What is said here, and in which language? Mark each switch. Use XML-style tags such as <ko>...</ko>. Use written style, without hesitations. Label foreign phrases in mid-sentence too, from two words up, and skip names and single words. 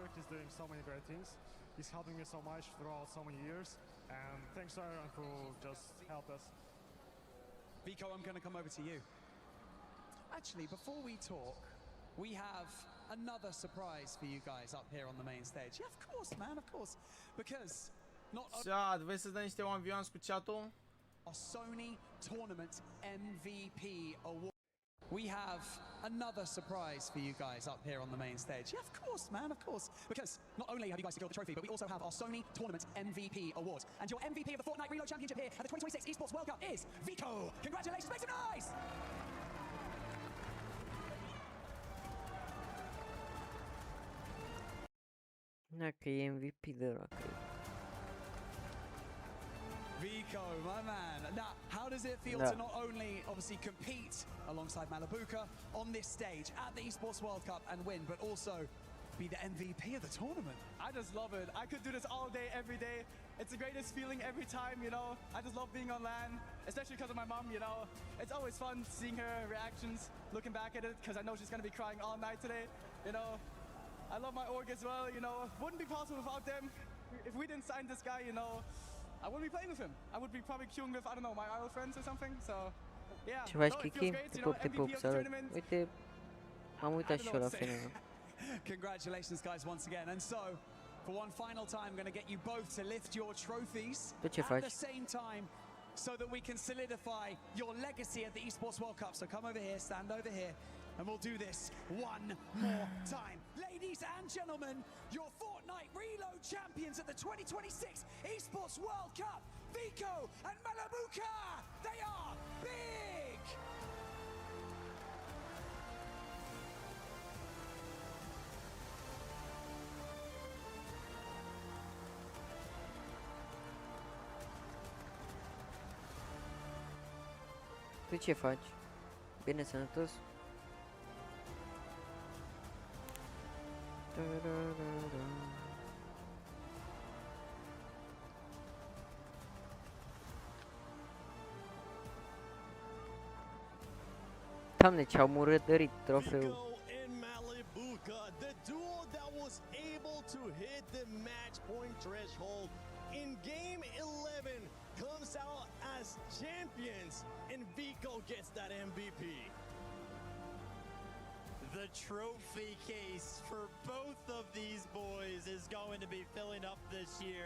<en>He's doing so many great things. He's helping me so much throughout so many years, and thanks to everyone who just helped us. Vico, I'm going to come over to you. Actually, before we talk, we have another surprise for you guys up here on the main stage. Yeah, of course, man, of course. Because</en> <ro>Chat, vrei să dăm niște 1v1 cu chat-ul?</ro> <en>Our Sony Tournament MVP Award. We have another surprise for you guys up here on the main stage. Yeah, of course, man, of course. Because not only have you guys secured the trophy, but we also have our Sony Tournament MVP Award. And your MVP of the Fortnite Reload Championship here at the 2026 Esports World Cup is Vico. Congratulations, make some noise!</en> <ro>Dacă e MVP de ăla, cred.</ro> <en>Vico, my man. Now, how does it feel to not only obviously compete alongside Malabuka on this stage at the Esports World Cup and win, but also be the MVP of the tournament? I just love it. I could do this all day, every day. It's the greatest feeling every time, you know. I just love being on LAN, especially because of my mom, you know. It's always fun seeing her reactions, looking back at it, because I know she's going to be crying all night today, you know. I love my org as well, you know. Wouldn't be possible without them. If we didn't sign this guy, you know, I wouldn't be playing with him. I would be probably queuing with, I don't know, my IRL friends or something, so yeah.</en> <ro>Ce faci,</ro> <en>No, it</en> <ro>Kiki?</ro> <en>feels great,</en> <ro>Te</ro> <en>you know,</en> <ro>pup, te</ro> <en>MVP</en> <ro>pup,</ro> <en>of the</en> <ro>salut.</ro> <en>tournament.</en> <ro>Uite, am uitat și eu la final.</ro> <en>Congratulations, guys, once again. And so, for one final time, I'm going to get you both to lift your trophies</en> <ro>Tu ce</ro> <en>at</en> <ro>faci?</ro> <en>the same time so that we can solidify your legacy at the Esports World Cup. So come over here, stand over here, and we'll do this one more time. Ladies and gentlemen, your Fortnite Reload champions at the 2026 Esports World Cup, Vico and Malabuka. They are big!</en> <ro>Tu ce faci? Bine sănătos? Doamne, ce-au murătărit trofeul.</ro> <en>The duo that was able to hit the match point threshold in game 11 comes out as champions, and Vico gets that MVP. The trophy case for both of these boys is going to be filling up this year.</en>